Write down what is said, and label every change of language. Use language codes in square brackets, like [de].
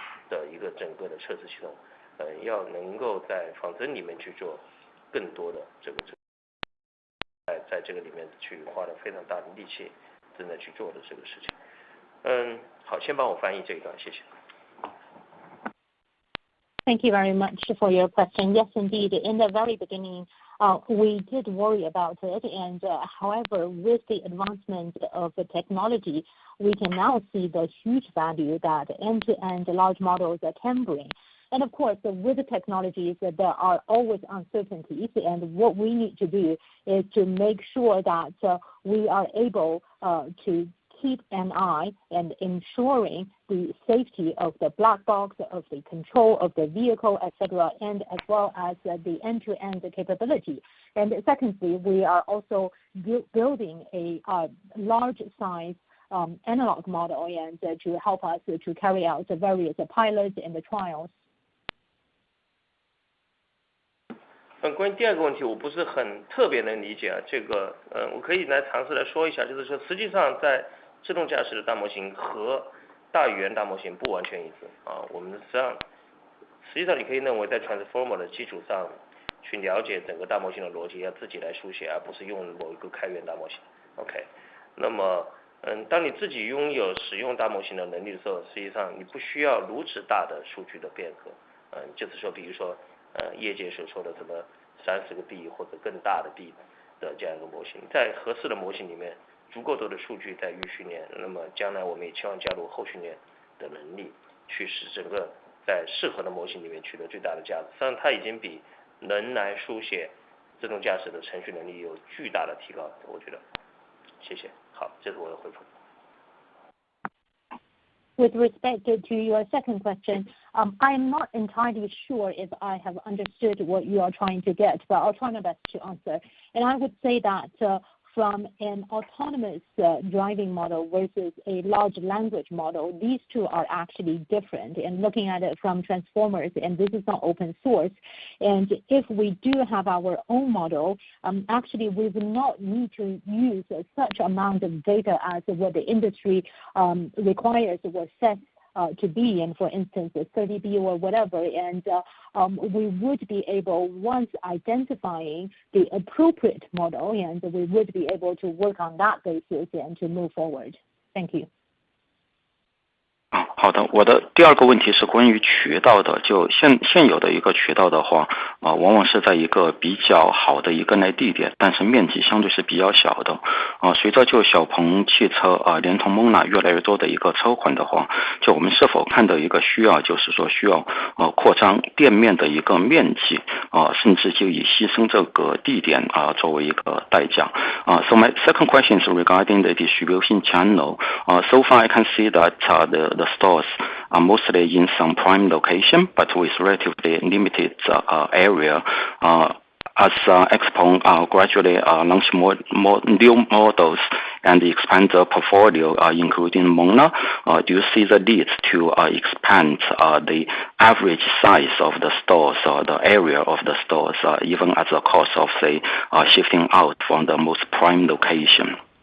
[zh] 的一个整个的测试系统要能够在仿真里面去做更多的这个在这个里面去花了非常大的力气正在去做的这个事情好先帮我翻译这一段谢谢 [en] Thank you very much for your question. Yes, indeed. In the very beginning, we did worry about it. And however, with the advancement of the technology, we can now see the huge value that end-to-end large models can bring. And of course, with the technologies, there are always uncertainties. And what we need to do is to make sure that we are able to keep an eye and ensuring the safety of the black box, of the control of the vehicle, etc., and as well as the end-to-end capability. And secondly, we are also building a large size analog model and to help us to carry out the various pilots and the trials. [zh] 关于第二个问题我不是很特别能理解这个我可以来尝试来说一下就是说实际上在自动驾驶的大模型和大语言大模型不完全一致我们实际上你可以认为在 transformer 的基础上去了解整个大模型的逻辑要自己来书写而不是用某一个开源大模型 OK 那么当你自己拥有使用大模型的能力的时候，实际上你不需要如此大的数据的变革。就是说，比如说，业界所说的什么30个 B 或者更大的 B 的这样一个模型，在合适的模型里面，足够多的数据在预训练，那么将来我们也期望加入后训练的能力，去使整个在适合的模型里面取得最大的价值。实际上，它已经比人来书写自动驾驶的程序能力有巨大的提高，我觉得。谢谢。好，这是我的回复。 [en] With respect to your second question, I am not entirely sure if I have understood what you are trying to get, but I'll try my best to answer. And I would say that from an autonomous driving model versus a large language model, these two are actually different. And looking at it from transformers, and this is not open source, and if we do have our own model, actually we will not need to use such amount of data as what the industry requires or sets to be, and for instance, 30B or whatever, and we would be able, once identifying the appropriate model, and we would be able to work on that basis and to move forward. Thank you. [zh] 好的，我的第二个问题是关于渠道的。就现有的一个渠道的话，往往是在一个比较好的一个内地点，但是面积相对是比较小的。随着就小鹏汽车连同蒙纳越来越多的一个车款的话，就我们是否看到一个需要，就是说需要扩张店面的一个面积，甚至就以牺牲这个地点作为一个代价。 [en] So my second question is regarding the distribution channel. So far I can see that the stores are mostly in some prime location, but with relatively limited area. As Xpeng gradually launch more new models and expand the portfolio, including Mona, do you see the need to expand the average size of the stores or the area of the stores, even at the cost of, say, shifting out from the most prime location?